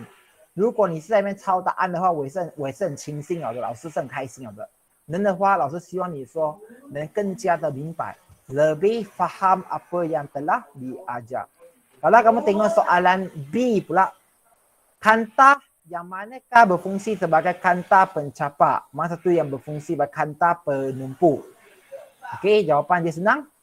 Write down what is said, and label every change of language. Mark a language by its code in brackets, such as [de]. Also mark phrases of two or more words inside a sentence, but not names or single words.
[zh] 如果你是在那边抄答案的话，我也是很轻松的，老师是很开心的。能的话，老师希望你说能更加的明白， [ms] lebih faham apa yang telah diajar. Kalau kamu tengok soalan B pula, kanta yang manakah berfungsi sebagai kanta pencapa? Mana satu yang berfungsi sebagai kanta penumpu? Okey, jawapan dia senang.